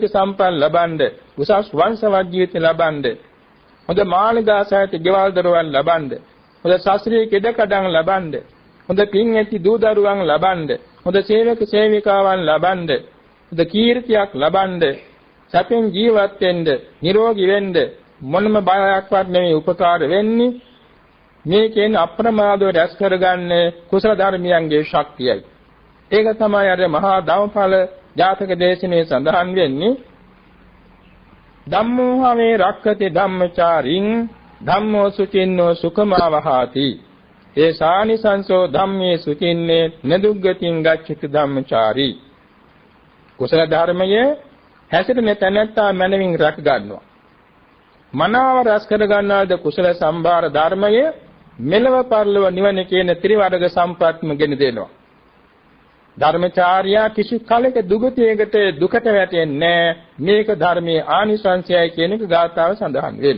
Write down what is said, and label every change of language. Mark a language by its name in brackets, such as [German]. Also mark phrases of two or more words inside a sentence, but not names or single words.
[Sinhala] සම්පත් ලබනද, උසස් වංශවත් ජීවිත ලබනද, හොඳ මාළිගා සහිත ගෙවල් දොරවල් ලබනද, හොඳ ශාස්ත්‍රීය කෙඩකඩම් ලබනද, හොඳ පින් ඇති දූ දරුවන් ලබනද, හොඳ සේවක සේවිකාවන් ලබනද, හොඳ කීර්තියක් ලබනද, සැපෙන් ජීවත් වෙන්න, නිරෝගී වෙන්න මොනම බයයක්වත් නෙමෙයි උපකාර වෙන්නේ. මේකෙන් අප්‍රමාදව රැස් කරගන්න කුසල ධර්මයන්ගේ ශක්තියයි. ඒක තමයි අර මහා ධම්මඵල ජාතක දේශනේ සඳහන් වෙන්නේ. [Pali] ධම්මෝ හවේ රක්ඛති ධම්මචාරින් ධම්මෝ සුචින්නෝ සුඛමාවහාති. ඒ සානිසංසෝ ධම්මේ සුචින්නේ නදුග්ගතින් ගච්ඡති ධම්මචාරී. [Sinhala] කුසල ධර්මයේ හැසිරෙන තැනැත්තා මනමින් රැක ගන්නවා. මනාව රැස් කර ගන්නාද කුසල සම්භාර ධර්මයේ මෙලව පරලොව නිවන කියන ත්‍රිවර්ග සම්ප්‍රාප්තම ගෙන දෙනවා. ධර්මචාර්යා කිසි කලක දුගතියකට දුකට වැටෙන්නේ මේක ධර්මයේ ආනිසංසයයි කියන එක ගාථාව සඳහන් වෙනවා.